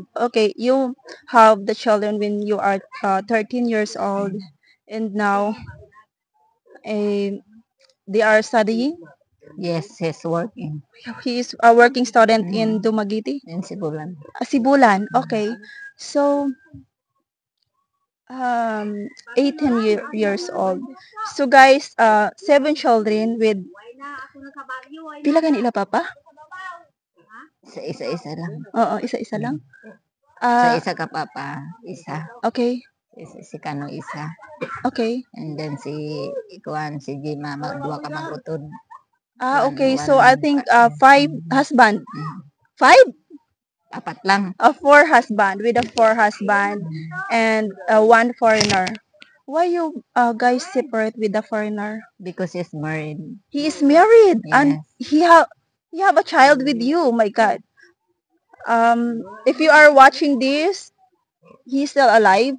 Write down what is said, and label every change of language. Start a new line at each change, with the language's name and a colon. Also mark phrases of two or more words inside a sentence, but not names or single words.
English: Okay, you have the children when you are 13 years old and now they are studying. Yes, he's working He is a working student in Dumaguete. in Sibulan. Sibulan. Okay. So 18 years old. So guys, 7 children with
Hiligaynon: pila ka nila papa? Sa isa-isa lang. Oo, isa-isa lang. Sa Ah, isa ka papa, isa.
English: okay.
Hiligaynon: Si Kano isa.
English: Okay. And then
Hiligaynon: si Ikuan, si Jima, duwa ka magutod.
English: Okay. So I think 5 husband. 5?
Hiligaynon: Apat lang.
English: 4 husband with a 4 husband and 1 foreigner. Why you guys separate with the foreigner? Because he's married. He is married and Yes. he have a child with you. Oh my God. If you are watching this, he's still alive.